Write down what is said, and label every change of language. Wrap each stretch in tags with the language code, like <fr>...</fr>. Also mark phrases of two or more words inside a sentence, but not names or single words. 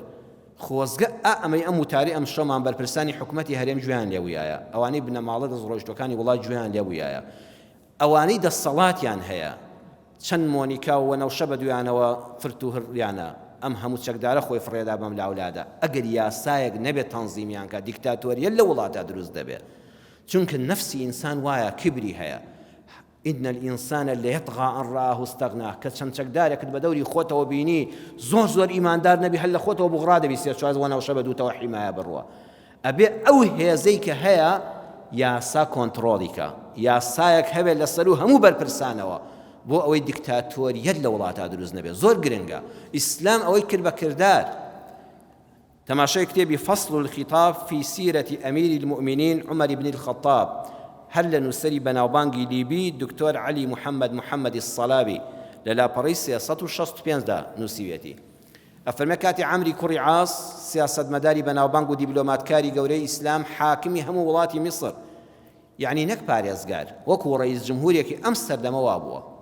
<ckb>خۆزگە ئەمەی ئەم وتاری ئەم شەومان بەرپرسانی حکومەتی هەرێم گوێیان لێبوویایە، ئەوانەی بنەماڵە دەستڕۆیشتەکانی وڵات گوێیان لێبوویایە، ئەوانەی دەسەڵاتیان هەیە، چەند مۆنیکا و نەوشە بە دویانەوە فرت و هڕیانە، ئەم هەموو چەکدارە خۆی فڕێدا بەم لاولادا. ئەگەر یاسایەک نەبێت تەنزیمیان کە دیکتاتۆریە لە وڵاتە دروست دەبێت، چونکە نەفسی ئینسان وایە، کبری هەیە.</ckb> <ar>إن الإنسان ليطغى أن رآه استغنى،</ar> <ckb>کە چەند چەکدارێکت بە دەوری خۆتەوە بینی زۆر ئیماندار نەبی، هەر لە خۆتەوە بغڕا دەبی، سێ چوار نەوشە بە دووتەوە حیمایە بڕوە. ئەبێ ئەو هێزەی کە هەیە یاسا کۆنتڕۆڵیکە، یاسایەک هەبێت لەسەر و هەموو بەرپرسانەوە بۆ ئەوەی دیکتاتۆریەت لە وڵاتە دروست نەبێت. زۆر گرنگە. ئیسلام ئەوەی کرد بە کردار. تەماشای کتێبی فصل الخطاب في سيرة أمير المؤمنين عمر بن الخطاب، هەر لە نووسەری بەناوبانگی لیبی دکتۆر عەلی محەممەد الصەلابی لە لاپەڕەی 365دا نووسیوێتی. ئەفەرمێ کاتی عەمری کوڕی عاس، سیاسەتمەداری بەناوبانگ و دیبلۆماتکاری گەورەی ئیسلام، حاکمی هەموو وڵاتی میسر، یعنی نەک پارێزگار، وەکو ڕئیس جمهوریەکی ئەم سەردەمەوە بووە.</ckb>